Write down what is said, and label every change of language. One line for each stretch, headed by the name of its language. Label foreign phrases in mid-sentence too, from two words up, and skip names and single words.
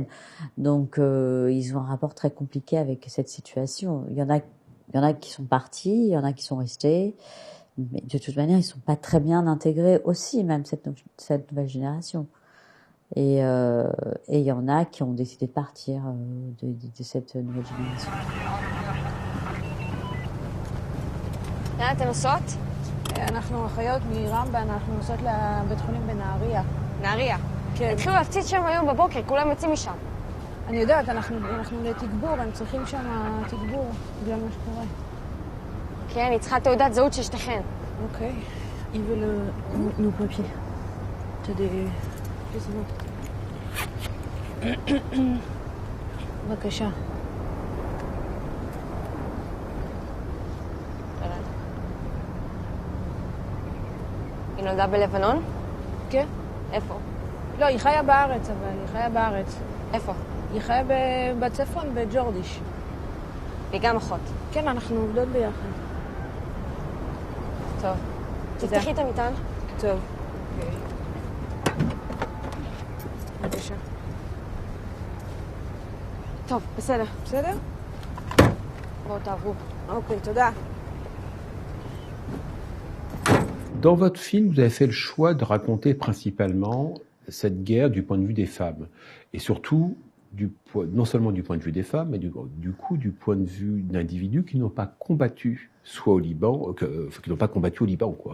French: Donc ils ont un rapport très compliqué avec cette situation. Il y en a qui sont partis, il y en a qui sont restés, mais de toute manière ils sont pas très bien intégrés aussi, même cette nouvelle génération. Et il y en a qui ont décidé de partir de cette nouvelle génération.
Hebrew: לאן אתן נוסעות? אנחנו אחיות מרמב"ן, אנחנו נוסעות לבית חולים בנהריה. נהריה. כן. התחילו להפציץ שם היום בבוקר, כולם יוצאים משם. אני יודעת, אנחנו לתגבור, הם צריכים שם תגבור בגלל מה שקורה. כן, אני צריכה תעודת זהות של שתיכן. אוקיי.
French: Ils veulent nos papiers. T'as des...
Hebrew: בבקשה. היא נולדה בלבנון? כן. איפה? לא, היא חיה בארץ, אבל היא חיה בארץ. איפה? היא חיה בצפון, בג'ורדיש. והיא גם אחות. כן, אנחנו עובדות ביחד. טוב. תפתחי את המטען. טוב. בבקשה. טוב, בסדר. בסדר? בואו תעברו. אוקיי, תודה.
French: Dans votre film, vous avez fait le choix de raconter principalement cette guerre du point de vue des femmes. Et surtout, non seulement du point de vue des femmes, mais du point de vue d'individus qui n'ont pas combattu, soit au Liban, qui n'ont pas combattu au Liban, quoi.